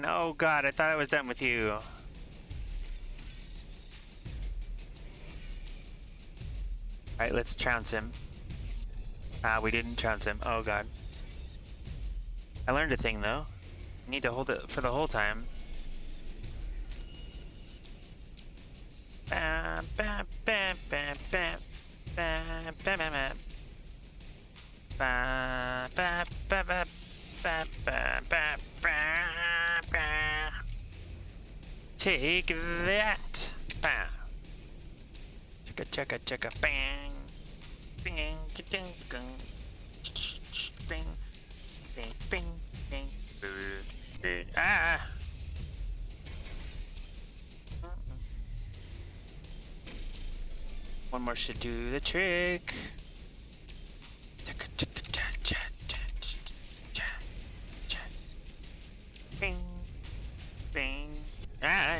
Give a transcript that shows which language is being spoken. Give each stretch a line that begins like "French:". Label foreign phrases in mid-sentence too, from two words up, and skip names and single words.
English: Oh god, I thought I was done with you. Alright, let's trounce him. Ah, we didn't trounce him. Oh god. I learned a thing though. You need to hold it for the whole time. Bam, bam, bam, bam, bam, bam, bam, bam, bam. Ba, ba, ba, ba, ba, ba, ba, ba, ba. Take that. Bam. Chicka, chicka, chicka, bang. Bing, ding, ding. Bing, bing, bing, bing. Ah! One more should do the trick. Bing, bing. Ah!